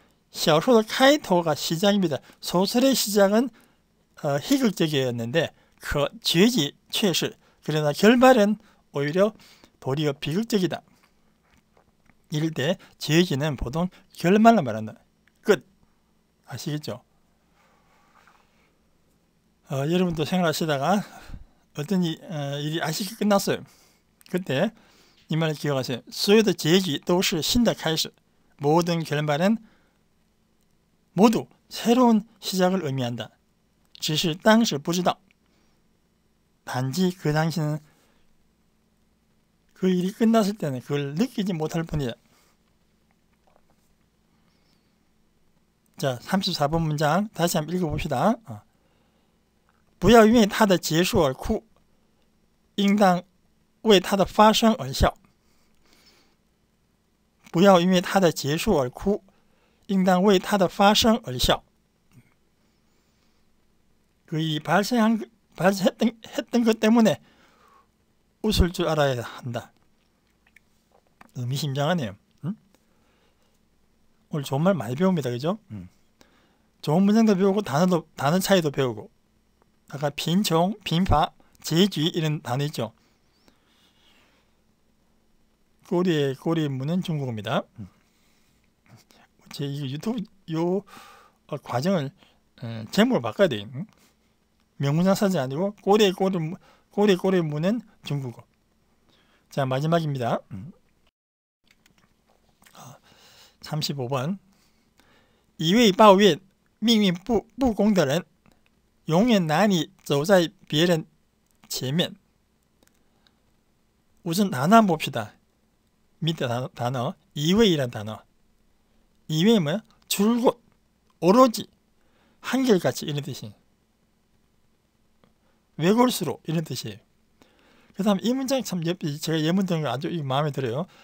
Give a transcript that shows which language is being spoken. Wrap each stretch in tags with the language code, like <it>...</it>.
<zh>小说的开头</zh> <ko>가 시작입니다. 소설의 시작은 희극적이었는데 그</ko> <zh>结局却是,</zh> <ko>그러나 결말은 오히려 도리어 비극적이다. 이럴 때结局는 보통 결말을 말한다. 끝. 아시겠죠? 여러분도 생활하시다가 어떤 일이 아쉽게 끝났어요. 그때 이 말을 기억하세요.</ko> <zh>所有的结局都是新的开始.</zh> <ko>모든 결말은 모두 새로운 시작을 의미한다.</ko> <zh>只是当时不知道.</zh> <ko>단지 그 당시는 그 일이 끝났을 때는 그걸 느끼지 못할 뿐이다. 자, 34번 문장 다시 한번 읽어봅시다.</ko> <zh>不要因为它的结束而哭，应当为它的发生而笑。不要因为它的结束而哭，应当为它的发生而笑。</zh> <ko>그 일이 발생했던 것 때문에 웃을 줄 알아야 한다. 의미심장하네요. 응? 오늘 좋은 말 많이 배웁니다. 그죠? 좋은 문장도 배우고 단어 차이도 배우고. 아까 빈총, 빈파, 제쥐 이런 단어 있죠. 꼬리에 무는 중국어입니다. 제 이 유튜브 과정을 제목을 바꿔야 돼요. 명문장 사진 아니고 꼬리에 무는 중국어. 자, 마지막입니다. 35번.</ko> <zh>一味抱怨命运不公的人永远难以走在别人前面.</zh> <ko>우선 단어 한번 봅시다. 밑에 단어, 이외이란 단어. 이외이 뭐야? 줄곧, 오로지, 한결같이 이런 뜻이에요. 외골수로 이런 뜻이에요. 그 다음 이 문장 참 제가 예문된 거 아주 마음에 들어요.</ko>